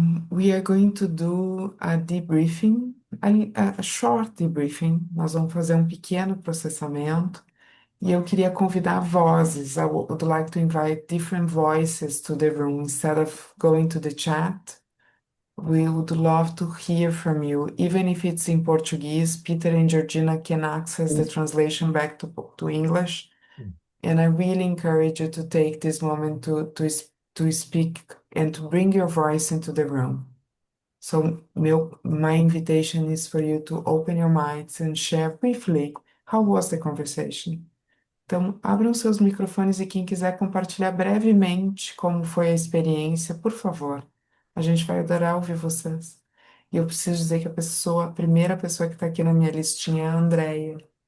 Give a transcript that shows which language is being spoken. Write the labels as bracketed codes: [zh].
[en] We are going to do a debriefing, a short debriefing. [pt] Nós vamos fazer um pequeno processamento. E eu queria convidar vozes. [en] Would like to invite different voices to the room instead of going to the chat. We would love to hear from you, even if it's in Portuguese. Peter and Georgina can access the translation back to English. And I really encourage you to take this moment to speak and to bring your voice into the room. So my invitation is for you to open your minds and share briefly how was the conversation. [pt] Então, abram seus microfones e quem quiser compartilhar brevemente como foi a experiência, por favor. A gente vai adorar ouvir vocês. E eu preciso dizer que a primeira pessoa que está aqui na minha listinha é a Andrea.